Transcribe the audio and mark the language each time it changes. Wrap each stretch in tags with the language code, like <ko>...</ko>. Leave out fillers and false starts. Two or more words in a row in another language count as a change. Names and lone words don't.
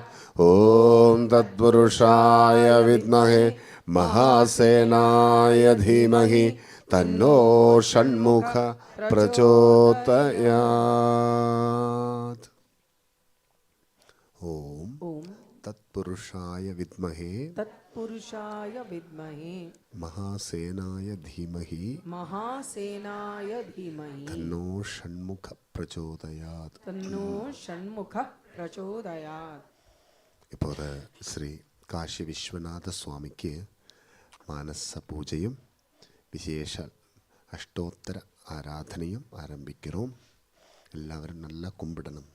<sa>ॐ तत्पुरुषाय विद्महे महासेनाय धीमहि तन्नो षण्मुख प्रचोदयात्. ॐ तत्पुरुषाय विद्महे महासेनाय धीमहि तन्नो षण्मुख प्रचोदयात्.</sa> <ta>இப்போது ஸ்ரீ காஷி விஸ்வநாத சுவாமிக்கு மானச பூஜையும் விசேஷ அஷ்டோத்தர ஆராதனையும் ஆரம்பிக்கிறோம். எல்லாரும் நல்லா கும்பிடணும்.</ta>